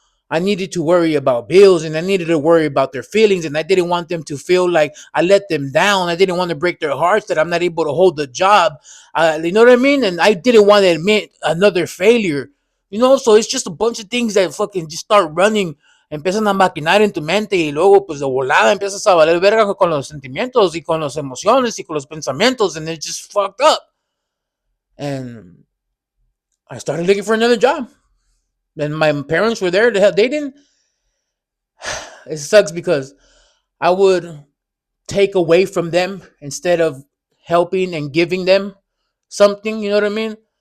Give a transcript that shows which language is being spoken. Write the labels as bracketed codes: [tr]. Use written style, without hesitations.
[en] I needed to worry about bills and I needed to worry about their feelings. And I didn't want them to feel like I let them down. I didn't want to break their hearts that I'm not able to hold the job. You know what I mean? And I didn't want to admit another failure. You know, so it's just a bunch of things that fucking just start running. [es] Empiezan a maquinar en tu mente y luego pues de volada empiezas a valer verga con los sentimientos y con las emociones y con los pensamientos [en] and it's just fucked up. And I started looking for another job. And my parents were there to help. They didn't. It sucks because I would take away from them instead of helping and giving them something. You know what I mean?